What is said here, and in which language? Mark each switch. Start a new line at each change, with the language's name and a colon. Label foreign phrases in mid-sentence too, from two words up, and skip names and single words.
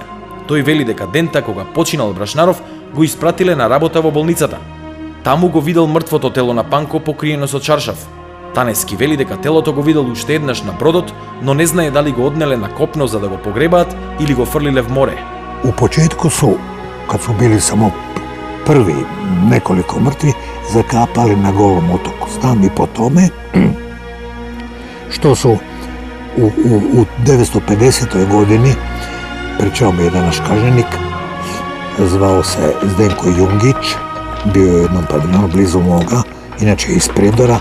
Macedonian: Тој вели дека дента кога починал Брашнаров, го испратиле на работа во болницата. Таму го видел мртвото тело на Панко покриено со чаршав. Танески вели дека телото го видел уште еднаш на бродот, но не знае дали го однеле на копно за да го погребаат или го фрлиле в море.
Croatian: U početku su, kad su bili samo prvi nekoliko mrtvi, zakapali na Golom otoku. Znam i po tome što su u 950. godini, pričao mi jedan naš kažnjenik, zvao se Zdenko Jungić, bio je u jednom paviljonu blizu moga, inače iz Prijedora.